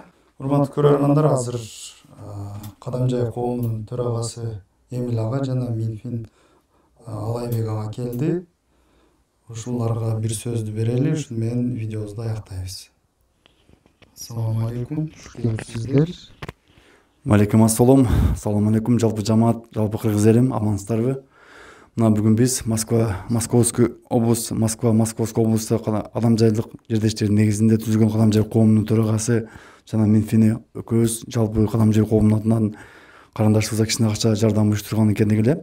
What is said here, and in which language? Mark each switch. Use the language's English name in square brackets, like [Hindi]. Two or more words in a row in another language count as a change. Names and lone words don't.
[Kyrgyz] Урматтуу көрөрмандар, азыр Кадамжай коомунун төрагасы Эмил ага жана Минфин Алайбек ага келди. Ушуларга бир сөздү берели, ушуну менен видеобузду аяктайбыз. [Arabic] السلام عليكم. Сиздер. عليكم السلام. السلام عليكم. [Kyrgyz] Жалпы жамаат, жалпы кыргыз элим, амансыздарбы? Мына бүгүн биз Московской облусту Кадамжайлык жердештердин негизинде түзүлгөн Кадамжай коомунун төрагасы жана Минфини экөөбүз жалпы Кадамжай коомунун атынан карындашыбызга кичине акча жардам уюштурган экендик эле.